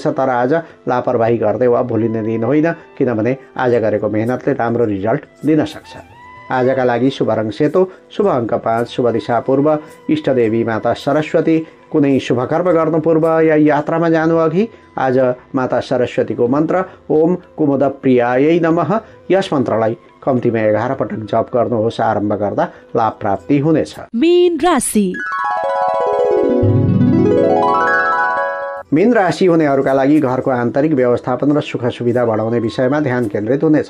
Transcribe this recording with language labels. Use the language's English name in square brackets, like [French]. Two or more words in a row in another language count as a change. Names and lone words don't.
[Nepali] तर आज लापरवाही गर्दै वा भुलिने दिन होइन, किनभने आज गरेको मेहनतले राम्रो रिजल्ट दिन सक्छ। आजका लागि शुभ रङ सेतो, शुभ अङ्क 5, शुभ दिशा पूर्व, इष्टदेवी माता सरस्वती, कुनै शुभ कर्म गर्नु पूर्व या यात्रामा जानु अघि आज माता सरस्वतीको मन्त्र [Sanskrit] ओम कुमुद प्रियायै नमः [Nepali] यस मन्त्रलाई कम्तीमा 11 पटक जप गर्नुहोस्। आरम्भ गर्दा लाभ प्राप्ति हुनेछ। मीन राशि। मीन राशि हुनेहरूका लागि घरको आन्तरिक व्यवस्थापन र सुख सुविधा बढाउने विषयमा ध्यान केन्द्रित हुनेछ।